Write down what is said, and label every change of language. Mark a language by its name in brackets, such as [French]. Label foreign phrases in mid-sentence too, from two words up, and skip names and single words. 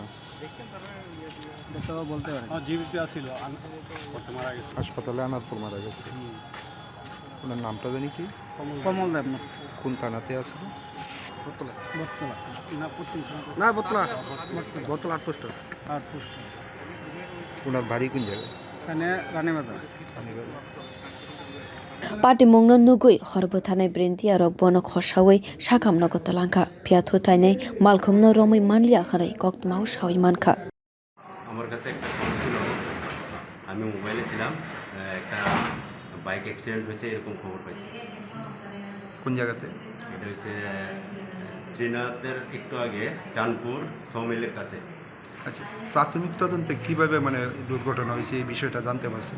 [Bangla] এটা তো বলতে পারি জীবিত আসিল মারা গেছে হাসপাতালে আনার পর মারা গেছে ওনার নামটা জানি কি কমল দেবনাথ কোন থানাতে আসিল বোতলা না পশ্চিম না বোতলা আটপোস্ট ওনার বাড়ি কোন জায়গায় এখানে রানীবাজার [Kok Borok] Patimung no nugui horbothanai birindiya rok bono khosawai shakamnogo talangkha phia thutai Malkhung no romoi manliya khanai koktmao shawai mankha [Bangla] আমার কাছে একটা ফোন ছিল আমি মোবাইলে ছিলাম একটা বাইক অ্যাক্সিডেন্ট হয়েছে এরকম খবর পাইছি কোন জায়গাতে এটা হচ্ছে ত্রিনাথের একটু আগে চাঁদপুর সমিলের কাছে আচ্ছা প্রাথমিক তদন্তে কিভাবে মানে দুর্ঘটনা হয়েছে এই বিষয়টা জানতে পারছেন